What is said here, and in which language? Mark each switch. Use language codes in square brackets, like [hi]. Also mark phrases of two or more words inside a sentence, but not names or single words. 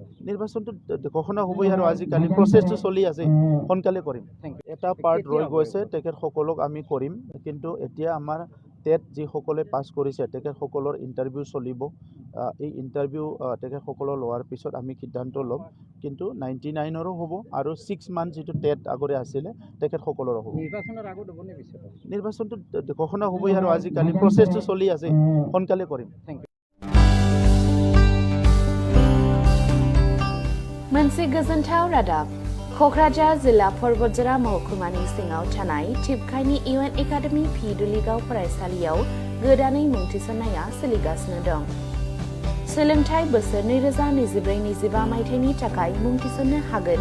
[as] নিৰ্বাচনটো ঘোষণা হ'বই আৰু আজিকালি প্ৰচেছটো চলি আছে সোনকালে কৰিম এটা পাৰ্ট ৰৈ গৈছে তেখেতসকলক আমি কৰিম কিন্তু এতিয়া আমাৰ টেট যিসকলে পাছ কৰিছে তেখেতসকলৰ ইণ্টাৰভিউ চলিব এই ইণ্টাৰভিউ তেখেতসকলৰ লোৱাৰ পিছত আমি সিদ্ধান্ত ল'ম কিন্তু 99ৰো হ'ব আৰু 6 মান্থ যিটো টেট আগৰে আছিলে তেখেতসকলৰ হ'ব নিৰ্বাচনৰ আগত হ'ব নে পিছত নিৰ্বাচনটো ঘোষণা হ'বই আৰু আজিকালি প্ৰচেছটো চলি আছে সোনকালে কৰিম [brx] मोनसे गोजोनथाव रादाब क'क्राझार जिल्ला परबतजरा महकुमानि सिङाव थानाय टिपकाइनि इउएन एकाडेमि पि दुलिगाव फरायसालियाव गोदानै मुं थिसननाया सोलिगासिनो दं सोलोंथाइ बोसोर 2024-25 मायथाइनि थाखाय मुं थिसननो हागोन